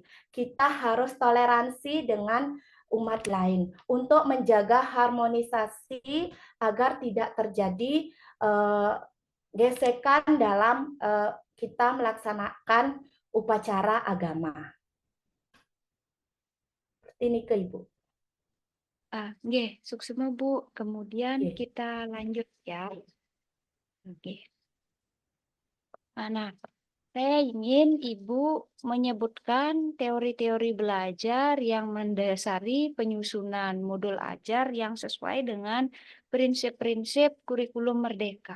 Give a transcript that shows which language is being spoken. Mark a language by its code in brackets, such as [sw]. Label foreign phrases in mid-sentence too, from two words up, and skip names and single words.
[id] Kita harus toleransi dengan umat lain untuk menjaga harmonisasi agar tidak terjadi gesekan dalam kita melaksanakan upacara agama. Ini ke Ibu. Nggih, suksema Bu. Kemudian Nggih. kita lanjut ya. Oke. Nah, saya ingin Ibu menyebutkan teori-teori belajar yang mendasari penyusunan modul ajar yang sesuai dengan prinsip-prinsip kurikulum merdeka.